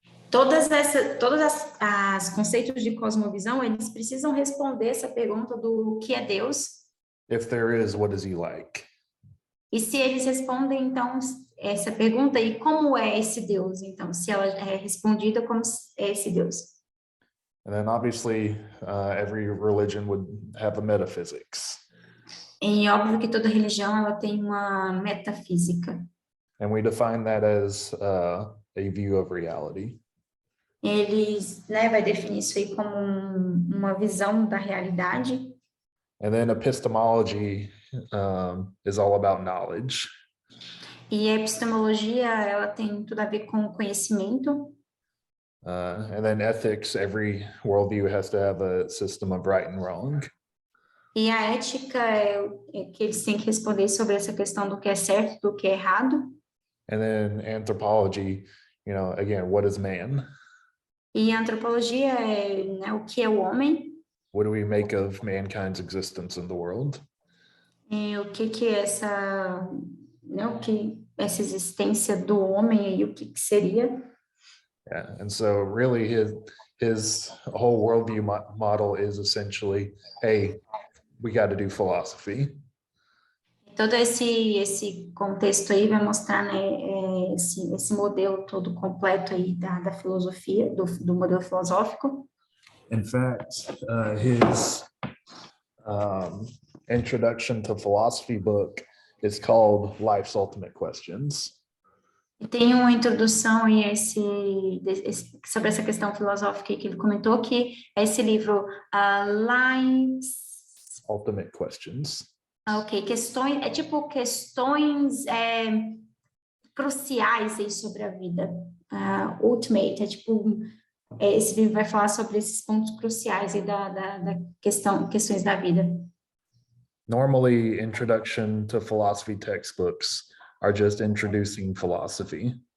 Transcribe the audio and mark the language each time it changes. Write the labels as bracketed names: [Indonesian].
[Portuguese] Todas as conceitos de cosmovisão, eles precisam responder essa pergunta do que é Deus. [English] If there is, what is he like? [Portuguese] E se eles respondem, então, essa pergunta, e como é esse Deus? Então, se ela é respondida, como é esse Deus? [English] And then obviously, every religion would have a metaphysics. [Portuguese] E óbvio que toda religião, ela tem uma metafísica. [English] And we define that as a view of reality. [Portuguese] Eles, né, vai definir isso aí como uma visão da realidade. [English] And then epistemology is all about knowledge. [Portuguese] E a epistemologia, ela tem tudo a ver com conhecimento. [English] And then ethics, every worldview has to have a system of right and wrong. [Portuguese] E a ética é que eles têm que responder sobre essa questão do que é certo, do que é errado. [English] And then anthropology, again, what is man? [Portuguese] E a antropologia é, né, o que é o homem. [English] What do we make of mankind's existence in the world? [Portuguese] E o que é essa, né, essa existência do homem e o que seria? [English] Yeah, and so really his whole worldview model is essentially, hey, we got to do philosophy. [Portuguese] Todo esse contexto aí vai mostrar, né, esse modelo todo completo aí da filosofia, do modelo filosófico. [English] In fact, his introduction to philosophy book is called Life's Ultimate Questions. [Portuguese] E tem uma introdução aí sobre essa questão filosófica que ele comentou, que é esse livro, Life's... [English] Ultimate Questions. [Portuguese] Ok, questões, é tipo questões cruciais aí sobre a vida. Ultimate, é tipo, esse livro vai falar sobre esses pontos cruciais aí da questões da vida. [English] Normally, introduction to philosophy textbooks are just introducing philosophy.